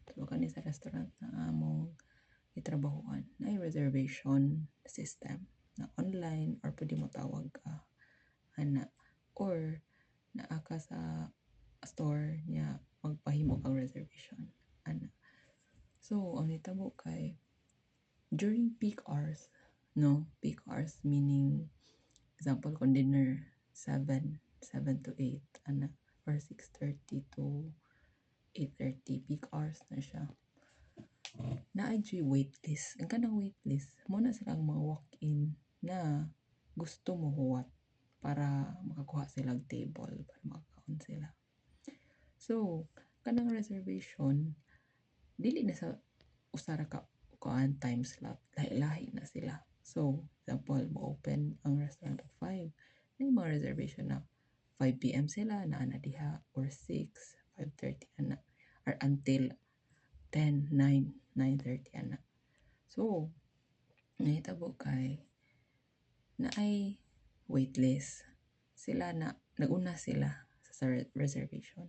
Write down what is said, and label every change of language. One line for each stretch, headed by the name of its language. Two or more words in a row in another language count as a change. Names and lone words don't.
Cebuano: So, kani sa restaurant na among itrabahuan na
English: reservation system
Cebuano: na online or pwede mo tawag ka ana or naa ka sa store niya magpahimo kang reservation ana. So ang nitabo kay
English: during peak hours,
Cebuano: no,
English: peak hours meaning
Cebuano: example kung dinner 7 to 8 ana or 6:30 to 8:30
English: peak hours
Cebuano: na siya. Naay waitlist. Ang kanang waitlist, muna silang mga walk-in na gusto mo huwat para makakuha silang table, para makakaon sila. So, kanang reservation, dili na sa usara ka kuan
English: time slot,
Cebuano: lahi-lahi na sila. So, example, mo open ang restaurant at 5, na yung mga reservation na 5 p.m. sila, na diha, or 6, 5:30 ana, or until 10, 9, 9:30 ana. So, nahitabo kay na ay waitlist. Sila na naguna sila sa reservation.